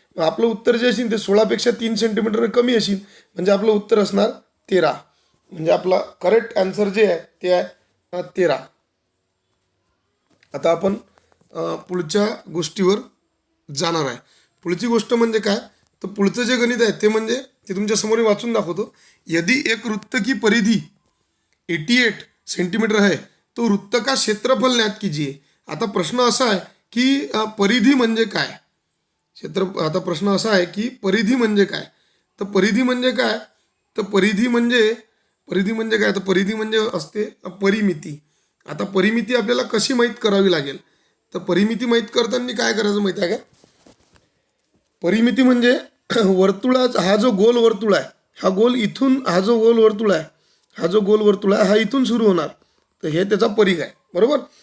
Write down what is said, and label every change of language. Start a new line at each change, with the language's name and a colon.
Marathi: मग आपलं उत्तर जे असेल ते 16पेक्षा 3 सेंटीमीटरने कमी असेल म्हणजे आपलं उत्तर असणार 13. म्हणजे आपला करेक्ट आन्सर जे आहे ते आहे 13. आता आपण पुढच्या गोष्टीवर जाणार आहे. पुढची गोष्ट म्हणजे काय, तर पुढचं जे गणित आहे ते म्हणजे ते तुमच्या समोर वाचून दाखवतो.
Hindi: यदि एक वृत्त की परिधि 88 सेंटीमीटर है तो वृत्त का क्षेत्रफल ज्ञात कीजिए.
Marathi: आता प्रश्न असा आहे की परिधि म्हणजे काय, आता प्रश्न असा आहे की परिधि म्हणजे काय. तर परिधि म्हणजे काय, तर परिधि म्हणजे काय, तर परिधि म्हणजे असते परिमिती. आता परिमिती आपल्याला कशी माहीत करावी लागेल, तर परिमिती माहीत करताना काय करायचं माहीत आहे का, परिमिती म्हणजे वर्तुळाचा हा जो गोल वर्तुळ आहे, हा गोल इथून हा जो गोल वर्तुळ आहे हा इथून सुरू होणार, तर हे त्याचा परिघ आहे बरोबर.